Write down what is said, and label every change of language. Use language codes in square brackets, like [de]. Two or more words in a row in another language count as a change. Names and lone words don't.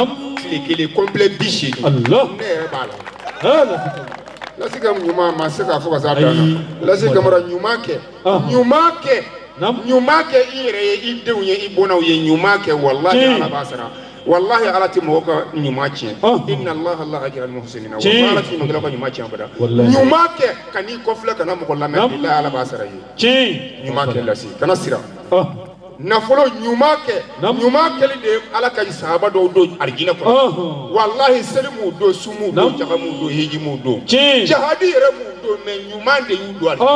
[bm] tile kelen complet 80. ne yɛrɛ b'a la. Lasi ka ɲuman ma se k'a fɔ ka s'a dan na. Lasi Kamara ɲuman kɛ. ɲuman kɛ i yɛrɛ ye i denw ye i bɔnnaw ye ɲuman kɛ wallahi ala b'a sara. wallahi ala tɛ mɔgɔ ka ɲuman tiɲɛ. [ar] إن الله لا أجر المحسنين. [bm] wallahi ala tɛ mɔgɔ ka ɲuman tiɲɛ abada. ɲuman kɛ ka n'i kɔfilɛ kana mɔgɔ lamɛn bilahi ala b'a sara i ye. ɲuman kɛ Lasi kana siran. nafolo ɲuman kɛ ɲuman kɛli de ala ka sahaba dɔw don arijinɛ kɔnɔ. wallahi seli m'u don su m'u don jaga m'u don hiji m'u don jahadi yɛrɛ m'u don mais ɲuman de y'u don arijinɛ.